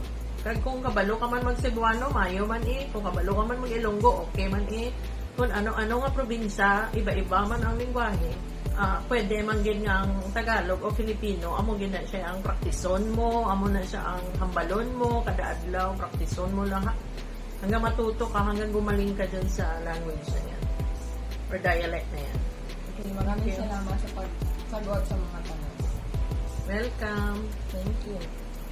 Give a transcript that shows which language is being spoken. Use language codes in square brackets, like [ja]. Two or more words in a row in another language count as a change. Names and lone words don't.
[hil] Kag kung kabalo ka man mag-Cebuano, mayo man kung kabalo ka man mag-Ilonggo, okay man kung ano-ano nga probinsya, iba-iba man ang lingwahe, pwede man gid nga ang Tagalog o Filipino, amo gid na siya ang praktison mo, amo na siya ang hambalon mo, kada adlaw, praktison mo lang [tl] hanggang matuto ka, hanggang gumaling ka dyan sa language na yan, [hil] or dialect na yan. [tl] Okay, maraming salamat sa pagsagot sa mga tanong. [en] Welcome! Thank you.